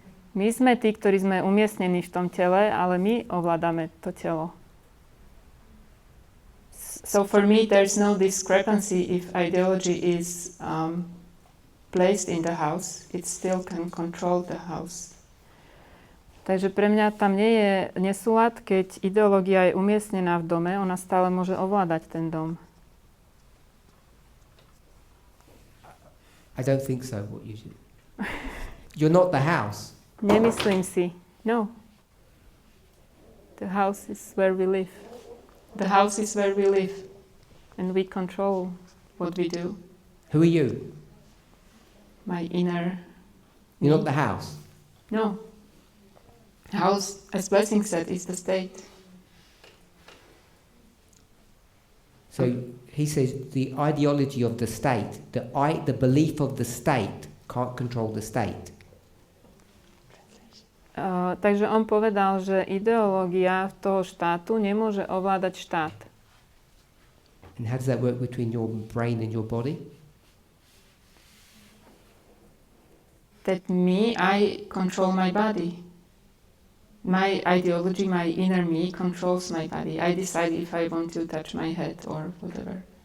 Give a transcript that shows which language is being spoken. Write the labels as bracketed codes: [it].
[sk] My sme tí, ktorí sme umiestnení v tom tele, ale my ovládame to telo. [en] So for me, there's no discrepancy if ideology is placed in the house. It still can control the house. [sk] Takže pre mňa tam nie je nesúlad, keď ideológia je umiestnená v dome, ona stále môže ovládať ten dom. [en] I don't think so. What you should. You're not the house. [sk] Nemyslím si. No. [en] The house is where we live. The house is where we live. And we control what we do. Who are you? My inner... You're not the house? No. House, as Blessing said, is the state. So he says the ideology of the state, the belief of the state can't control the state. [sk] Takže on povedal, že ideológia toho štátu nemôže ovládať štát. [en] And how does that work between your brain and your body? That I control my body. My ideology, my inner me controls my body. I decide if I want to touch my head or whatever.